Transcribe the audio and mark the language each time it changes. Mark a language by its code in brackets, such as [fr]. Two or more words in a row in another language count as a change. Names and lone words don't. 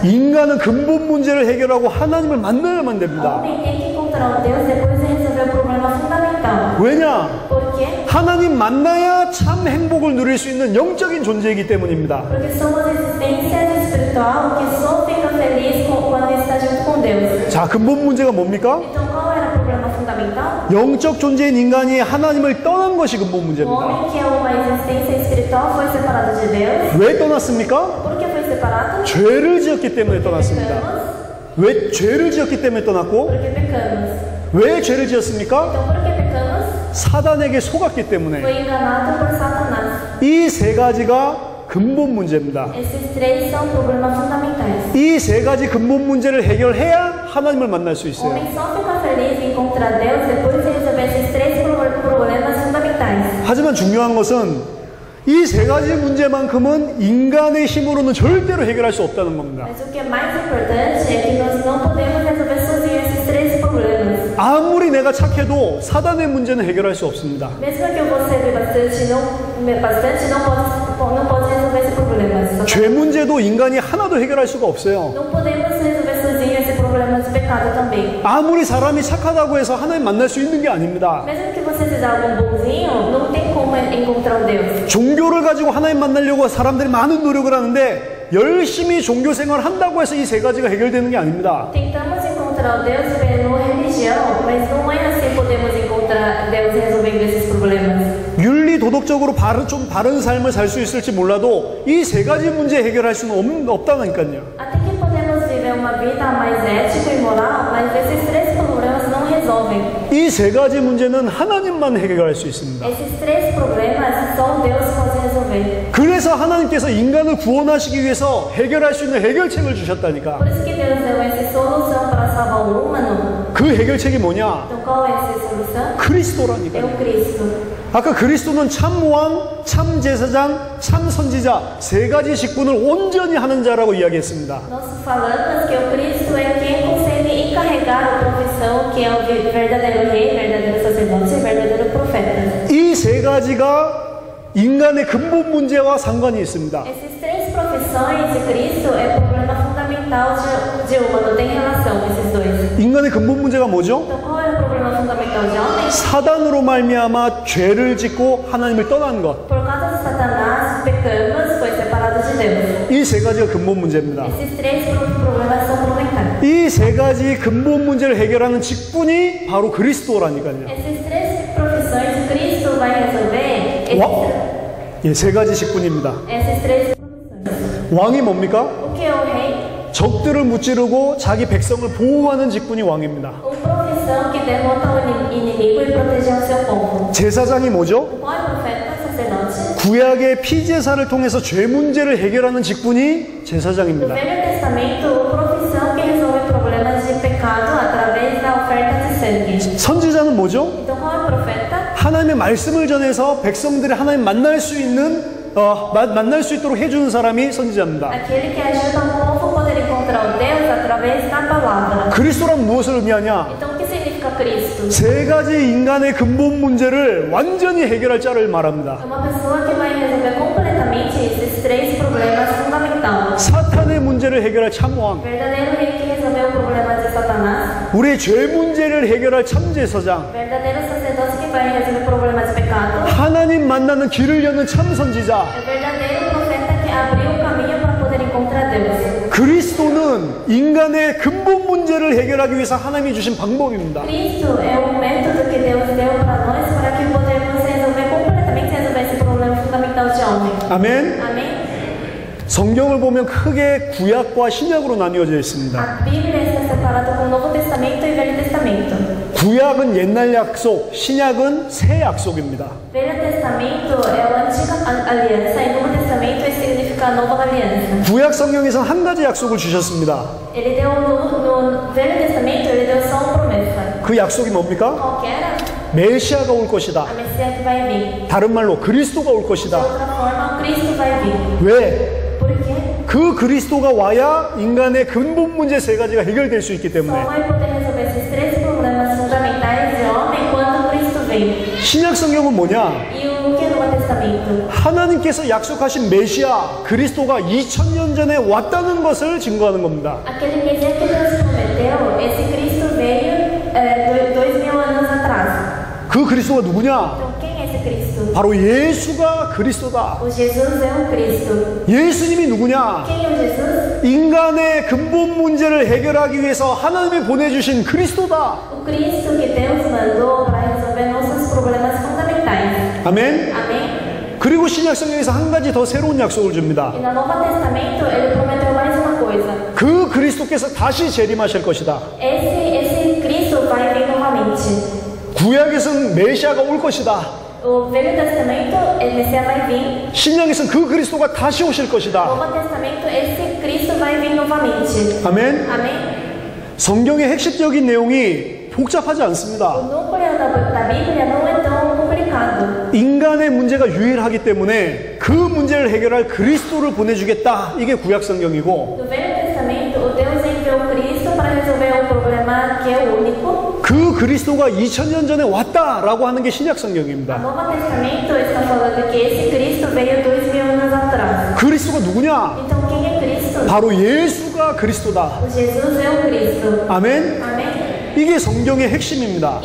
[ko] 인간은 근본 문제를 해결하고 하나님을 만나야만 [pt] O [ko] 됩니다. [pt] homem tem que encontrar o Deus depois de resolver o problema fundamental. [ko] 왜냐? [pt] Por quê? [ko] 하나님 만나야 참 행복을 누릴 수 있는 영적인 존재이기 때문입니다. [pt] Porque somos existência espiritual que só fica feliz quando está junto com Deus. [ko] 자, 근본 문제가 뭡니까? [pt] Então qual era o problema fundamental? [ko] 영적 존재인 인간이 하나님을 떠난 것이 근본 [pt] O [ko] 문제입니다. [pt] homem que é uma existência espiritual foi separado de Deus. [ko] 왜 떠났습니까? [pt] Por que foi separado? [ko] 죄를 지었기 때문에 떠났습니다. [pt] Pecamos. [ko] 왜 죄를 지었기 때문에 떠났고 [pt] Porque pecamos. [ko] 왜 죄를 지었습니까? [pt] Então por que pecamos? [ko] 사단에게 속았기 때문에. [pt] Foi enganado por Satanás. [ko] 이 세 가지가 근본 문제입니다. [pt] Esses três são problemas fundamentais. [ko] 이 세 가지 근본 문제를 해결해야 하나님을 만날 수 [pt] O [ko] 있어요. [pt] homem só fica feliz em encontrar Deus depois de resolver esses três problemas fundamentais. [ko] 하지만 중요한 것은 이 세 가지 문제만큼은 인간의 힘으로는 절대로 해결할 수 없다는 겁니다. [pt] Mas o que é mais importante é que nós não podemos resolver sozinhos esses três problemas. [ko] 아무리 내가 착해도 사단의 문제는 해결할 수 없습니다. [pt] Mesmo que eu vou servir bastante, não pode resolver esse problema. [ko] 죄 문제도 인간이 하나도 해결할 수가 없어요. [pt] Não podemos resolver sozinhos esse problema de pecado também. [ko] 아무리 사람이 착하다고 해서 하나님 만날 수 있는 게 아닙니다. [pt] Mesmo que você seja algum bonzinho, não tem como encontrar o Deus. [ko] 종교를 가지고 하나님 만나려고 사람들이 많은 노력을 하는데 열심히 종교 생활을 한다고 해서 이 세 가지가 해결되는 게 아닙니다. [pt] Tentamos encontrar o Deus pela religião, mas não é assim que podemos encontrar Deus resolvendo esses problemas. [ko] 윤리 도덕적으로 좀 바른 삶을 살 수 있을지 몰라도 이 세 가지 문제 해결할 수는 없다니까요. [pt] Até que podemos viver uma vida mais ética e moral, mas esses três problemas não resolvem. [ko] 이 세 가지 문제는 하나님만 해결할 수 있습니다. [pt] Esses três problemas só Deus pode resolver. [ko] 그래서 하나님께서 인간을 구원하시기 위해서 해결할 수 있는 해결책을 주셨다니까. [pt] Por isso que Deus deu essa solução para salvar o humano. [ko] 그 해결책이 뭐냐? [pt] Então qual é essa solução? É [ko] 그리스도라니까요. [pt] o Cristo. [ko] 아까 그리스도는 참 왕, 참 제사장, 참 선지자 세 가지 직분을 온전히 하는 자라고 이야기했습니다. [pt] Nós falamos que o Cristo é quem consegue encarregar a profissão que é o verdadeiro rei, verdadeiro sacerdote e verdadeiro profeta. [ko] 이 세 가지가 인간의 근본 문제와 상관이 있습니다. [pt] Essas três profissões de Cristo é o problema fundamental de humano, tem relação esses dois. [ko] 인간의 근본 문제가 뭐죠? [pt] Então qual é o problema fundamental de homem? [ko] 사단으로 말미암아 죄를 짓고 하나님을 떠난 것. [pt] Por causa de Satanás, pecamos, foi separado de Deus. [ko] 이 세 가지가 근본 문제입니다. [pt] Esses três problemas são fundamentais. [ko] 이 세 가지 근본 문제를 해결하는 직분이 바로 그리스도라니까요. [pt] Essas três profissões de Cristo vai resolver [ko] 예, 세 가지 직분입니다. [pt] essas três profissões. [ko] 왕이 뭡니까? [pt] O que é o rei? [ko] 적들을 무찌르고 자기 백성을 보호하는 직분이 왕입니다. [pt] Uma profissão que derrota o inimigo e protege o seu povo. [ko] 제사장이 뭐죠? [pt] Qual é o profeta? Sacerdote. [ko] 구약의 피제사를 통해서 죄 문제를 해결하는 직분이 [pt] No [ko] 제사장입니다. [pt] Velho Testamento, a profissão que resolve problemas de pecado através da oferta de sangue. [ko] 선지자는 뭐죠? [pt] Então, qual é o profeta? [ko] 하나님의 말씀을 전해서 백성들이 하나님 만날 수 있도록 해주는 사람이 선지자입니다. [pt] Aquele que ajuda o povo a poder encontrar o Deus através da palavra. [ko] 그리스도란 무엇을 의미하냐? [pt] Então, o que significa Cristo? [ko] 세 가지 인간의 근본 문제를 완전히 해결할 자를 말합니다. [pt] É uma pessoa que vai resolver completamente esses três problemas fundamentais. [ko] 사탄의 문제를 해결할 참왕, [pt] Verdadeiro rei que resolveu o problema de Satanás. [ko] 우리의 죄 문제를 해결할 참제사장, [pt] Verdadeiro sacerdote que vai resolver problemas de pecado. [ko] 하나님 만나는 길을 여는 참선지자. [pt] É o verdadeiro profeta que abriu o caminho para poder encontrar Deus. [ko] 그리스도는 인간의 근본 문제를 해결하기 위해서 하나님이 주신 방법입니다. [pt] Cristo é o método que Deus deu para nós para que podemos completamente resolver esse problema fundamental de homem. [ko] 아멘. [pt] Amém? [ko] 성경을 보면 크게 구약과 신약으로 나뉘어져 있습니다. [pt] A Bíblia está separada com o Novo Testamento e o Velho Testamento. [ko] 구약은 옛날 약속, 신약은 새 약속입니다. [pt] Velho Testamento é a antiga aliança e o Novo Testamento significa a nova aliança. [ko] 구약 성경에서는 한 가지 약속을 주셨습니다. [pt] Ele deu no Velho Testamento, ele deu só uma promessa. [ko] 그 약속이 뭡니까? [pt] Qual que era? [ko] 메시아가 올 것이다. [pt] a Messias que vai vir. [ko] 다른 말로 그리스도가 올 [pt] De [ko] 것이다. [pt] outra forma, Cristo vai vir. [ko] 왜? [pt] Por quê? [ko] 그 그리스도가 와야 인간의 근본 문제 세 가지가 해결될 수 있기 [pt] Só [ko] 때문에 [pt] vai poder resolver esses três problemas fundamentais de homem quando Cristo vem. [ko] 신약 성경은 뭐냐? [pt] E o que é no Novo Testamento? [ko] 하나님께서 약속하신 메시아 그리스도가 2000년 전에 왔다는 것을 증거하는 겁니다. [pt] Aquele Messias que Deus prometeu, esse Cristo veio 2000 anos atrás. [ko] 그 그리스도가 누구냐? [pt] Então, quem é esse Cristo? [ko] 바로 예수가 그리스도다. [pt] O Jesus é o Cristo. [ko] 예수님이 누구냐? [pt] Quem é o Jesus? [ko] 인간의 근본 문제를 해결하기 위해서 하나님이 보내주신 그리스도다. [pt] O Cristo que Deus mandou para resolver nossos problemas fundamentais. [ko] 아멘. [pt] Amém? [ko] 그리고 신약 성경에서 한 가지 더 새로운 약속을 줍니다. [pt] E no Novo Testamento, ele prometeu mais uma coisa. [ko] 그 그리스도께서 다시 재림하실 것이다. [pt] Esse Cristo vai vir novamente. [ko] 구약에서는 메시아가 올 것이다. [pt] O Velho Testamento, o Messias vai vir. [ko] 신약에서는 그 그리스도가 다시 오실 [pt] No [ko] 것이다. [pt] Novo Testamento, esse Cristo vai vir novamente. [ko] 아멘. [pt] Amém? [ko] 성경의 핵심적인 내용이 복잡하지 [pt] O [ko] 않습니다. [pt] núcleo da Bíblia não é tão complicado. [ko] 인간의 문제가 유일하기 때문에 그 문제를 해결할 그리스도를 보내주겠다. 이게 구약 성경이고 [pt] No Velho Testamento, o Deus enviou Cristo para resolver o problema que é o único. [ko] 그 그리스도가 2000년 전에 왔다라고 하는 게 신약 [pt] O [ko] 성경입니다. [pt] Novo Testamento está falando que esse Cristo veio 2000 anos atrás. [ko] 그리스도가 누구냐? [pt] Então, quem é Cristo? [ko] 바로 예수가 그리스도다. [pt] O Jesus é o Cristo. [ko] 아멘. [pt] Amém? [ko] 이게 성경의 핵심입니다.